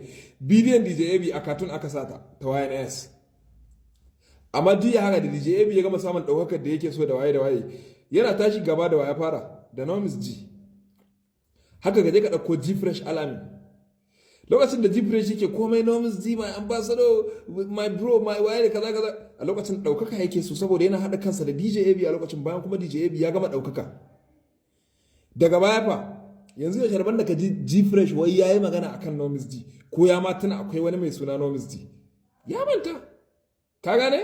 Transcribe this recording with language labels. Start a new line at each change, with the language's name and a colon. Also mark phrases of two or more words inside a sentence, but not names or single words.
Hausa: Bidiyon DJ AB a cartoon aka sata ta YNS. Amma duk ya haka da DJ AB ya gama samun ɗaukakar da yake so da waye yana tashi gaba da waya fara da Nomis Gee. Haka gaje ka ɗauko G Fresh Alami. Lokacin da G Fresh yake komai Nomis Gee,
English: my ambassador, my bro, my
Hausa: waye kaza kaza, a lokacin ɗaukaka yake so saboda yana haɗa kansa da DJ AB a lokacin, bayan kuma DJ AB ya gama ɗaukaka. Daga baya fa yanzu ya sharban da ka ji G Fresh wai yayi magana akan Nomis Gee ko ya ma tuna akwai wani mai suna Nomis Gee. Ya manta. Ka gane?